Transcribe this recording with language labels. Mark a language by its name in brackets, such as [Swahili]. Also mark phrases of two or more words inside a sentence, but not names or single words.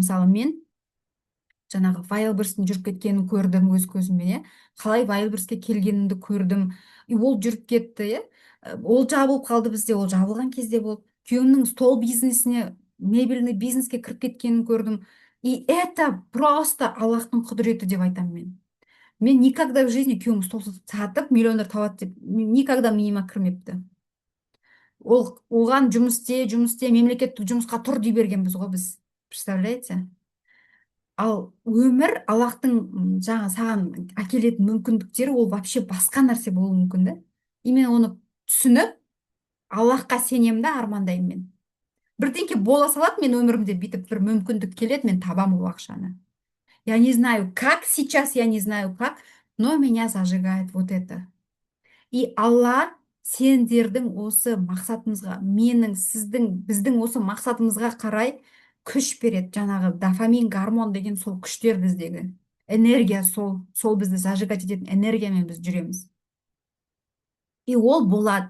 [Kazakh] Мысалы, мен жаңағы Вайлберстің жүріп кеткенін көрдім өз көзіммен, иә. Қалай Вайлберске келгенімді көрдім. И ол жүріп кетті, иә. Ол жабылып қалды бізде, ол жабылған кезде болды. Күйеуімнің стол бизнесіне, мебельный бизнеске кіріп кеткенін көрдім. [Russian] И это просто [Kazakh] Аллахтың құдіреті деп айтамын мен. Мен [Russian] никогда в жизни [Kazakh] күйеуім стол сатып миллионер табады деп никогда миыма кірмепті. Оған жұмыс істе, мемлекеттік жұмысқа тұр дей бергенбіз ғой біз. Представляете? Ал өмір, Аллахтың жаңа саған әкелетін мүмкіндіктері ол вообще басқа нәрсе болуы мүмкін да. И мен оны түсініп, Аллахқа сенемін да армандаймын мен. Бірдеңке бола салады, мен өмірімде бүйтіп бір мүмкіндік келеді, мен табамын ол ақшаны. [Russian] Я не знаю как сейчас, я не знаю как, но меня зажигает вот это. [Kazakh] И алла сендердің осы мақсатымызға, менің, сіздің, біздің осы мақсатымызға қарай күш береді. Жаңағы дофамин, гормон деген сол күштер біздегі. Энергия сол бізді зажигать ететін энергиямен біз жүреміз. И ол болады.